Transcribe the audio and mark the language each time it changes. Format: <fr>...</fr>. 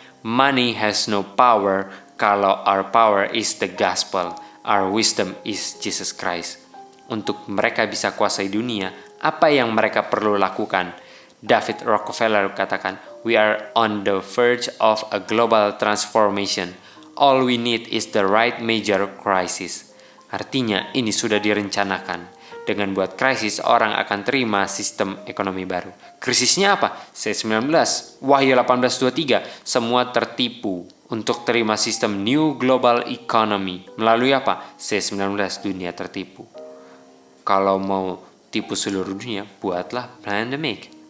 <en>Money has no power kalau our power is the gospel, our wisdom is Jesus Christ.</en> <id>Untuk mereka bisa kuasai dunia, apa yang mereka perlu lakukan? David Rockefeller katakan,</id> <en>we are on the verge of a global transformation. All we need is the right major crisis.</en> <id>Artinya ini sudah direncanakan. Dengan buat krisis, orang akan terima sistem ekonomi baru. Krisisnya apa? C19, Wahyu 18:23, semua tertipu untuk terima sistem New Global Economy. Melalui apa? C19, dunia tertipu. Kalau mau tipu seluruh dunia, buatlah pandemic.</id>